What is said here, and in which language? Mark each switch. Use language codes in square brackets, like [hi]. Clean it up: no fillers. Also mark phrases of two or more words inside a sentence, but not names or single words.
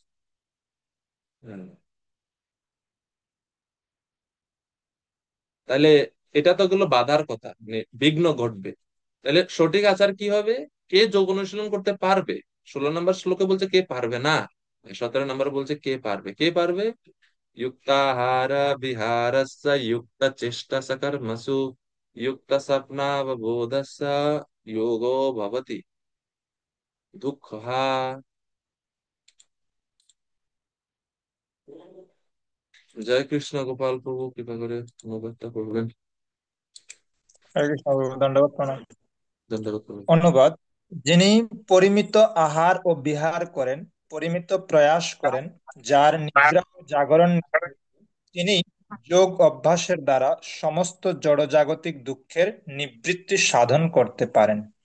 [bn] হ্যাঁ। তাহলে এটা তো গেলো বাধার কথা, মানে বিঘ্ন ঘটবে। তাহলে সঠিক আচার কি হবে? কে যোগ অনুশীলন করতে পারবে? 16 নম্বর শ্লোকে বলছে কে পারবে না, 17 নম্বর বলছে কে পারবে। কে পারবে? [sa] युक्ताहार विहारस्य युक्त चेष्टा सकर्मसु युक्त स्वप्नावबोधस्य योगो भवति दुःखः। [bn] জয় কৃষ্ণ, গোপাল প্রভু কৃপা করে অনুবাদটা করবেন। হরে কৃষ্ণ প্রভু, দণ্ডবত প্রণাম। ধন্যবাদ প্রভু। অনুবাদ: যিনি পরিমিত আহার ও বিহার করেন, পরিমিত প্রয়াস করেন, যার নিদ্রা ও জাগরণ নেই, তিনি যোগ অভ্যাসের দ্বারা সমস্ত জড়জাগতিক দুঃখের নিবৃত্তি সাধন করতে পারেন।